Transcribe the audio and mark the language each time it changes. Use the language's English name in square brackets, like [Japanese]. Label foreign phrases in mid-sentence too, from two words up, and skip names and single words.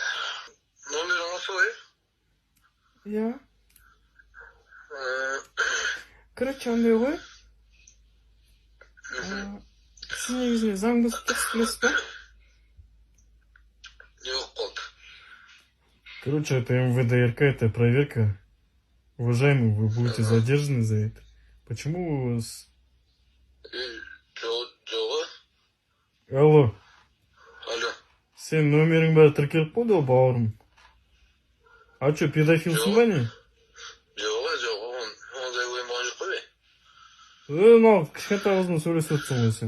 [Kazakh] Номерің осы ғой? Иә. Короче, андай ғой. Сіз негізінде заң бұзып тұрсыз, білесіз ба? Не болып қалды? Короче, [Russian] это МВД-РК, это проверка. Уважаемый, вы будете задержаны за это. Почему у вас... [Kazakh] Жоға? Алло, Алло. сен номерің бәрі тіркеліп қойды ғой, бауырым. [Russian] А что, [Kazakh] педофилсың ба не? Жоға, ондай ойым болған жоқ қой бе? Мынау кішкентай қызбен сөйлесіп отырсың ғой сен.